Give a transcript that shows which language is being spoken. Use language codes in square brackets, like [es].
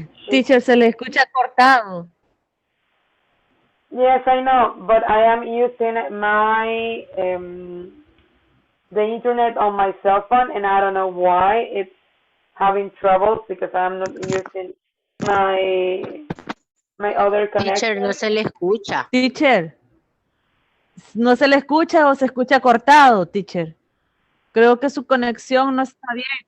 [es] Teacher, se le escucha cortado. [en] Yes, I know, but I am using my the internet on my cell phone, and I don't know why it's having troubles because I'm not using my other connection. [es] Teacher, no se le escucha. Teacher, ¿no se le escucha o se escucha cortado, teacher? Creo que su conexión no está bien.